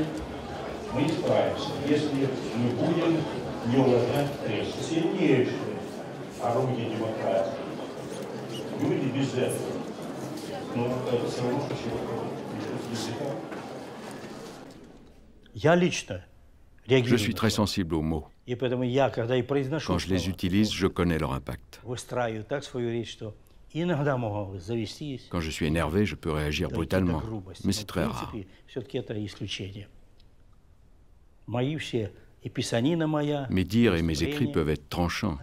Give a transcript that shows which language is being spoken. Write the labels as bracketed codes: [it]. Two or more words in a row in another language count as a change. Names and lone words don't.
[ru] Мы не справимся, если мы будем не уважать пресс. Сильнейшее орудие демократии. Люди без этого. Ну, это все равно, что сегодня. Я лично [fr] Je suis très sensible aux mots. Quand je les utilise, je connais leur impact. Quand je suis énervé, je peux réagir brutalement, mais c'est très rare. Mes dires et mes écrits peuvent être tranchants.